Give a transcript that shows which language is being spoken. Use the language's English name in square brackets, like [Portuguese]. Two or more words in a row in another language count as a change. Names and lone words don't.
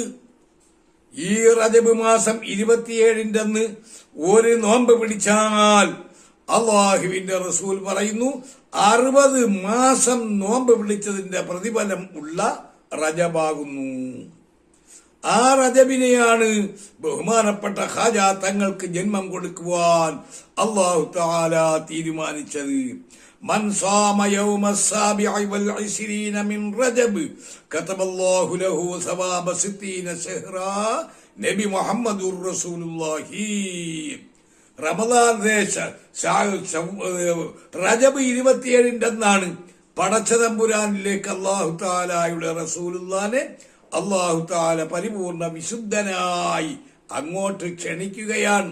[Malayalam] ഈ റജബ് മാസം 27-ന്റെ അന്ന് ഒരു നോമ്പ് പിടിച്ചാൽ അള്ളാഹുവിന്റെ റസൂൽ പറയുന്നു 60 മാസം നോമ്പ് പിടിച്ചതിന്റെ പ്രതിഫലം ഉള്ള റജബാകുന്നു. ആ റജബിനെയാണ് ബഹുമാനപ്പെട്ട ഖാജ തങ്ങൾക്ക് ജന്മം കൊടുക്കുവാൻ [Arabic] الله تعالى [Malayalam] തീരുമാനിച്ചത്. [Arabic] من صام يوم السابع والعشرين من رجب كتب الله له ثواب 60 شهرا. نبي محمد رسول الله. [Malayalam] റമദാൻ റജബ് 27 അന്നാണ് പടച്ചതമ്പുരാനിലേക്ക് [Arabic] الله تعالى [Malayalam] റസൂലുള്ളാനെ [Arabic] الله تعالى [Malayalam] പരിപൂർണ വിശുദ്ധനായി അങ്ങോട്ട് ക്ഷണിക്കുകയാണ്.